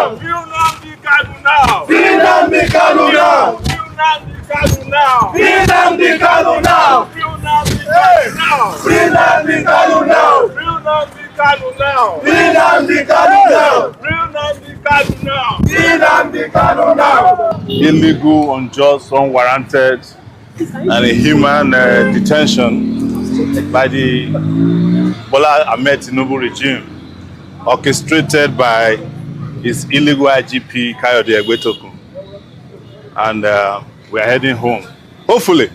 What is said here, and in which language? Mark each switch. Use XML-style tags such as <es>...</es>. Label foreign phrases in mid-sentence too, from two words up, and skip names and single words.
<en>Free Nnamdi Kanu now! Free Nnamdi Kanu now! Free Nnamdi Kanu now! Free Nnamdi Kanu now! Free Nnamdi Kanu now! Free Nnamdi Kanu now! Free Nnamdi Kanu now! Free Nnamdi Kanu now! Illegal, unjust, unwarranted, and inhuman detention by the Bola Ahmed Tinubu regime, orchestrated by his illegal IGP Kayode Egbetokun. And we are heading home, hopefully.</en>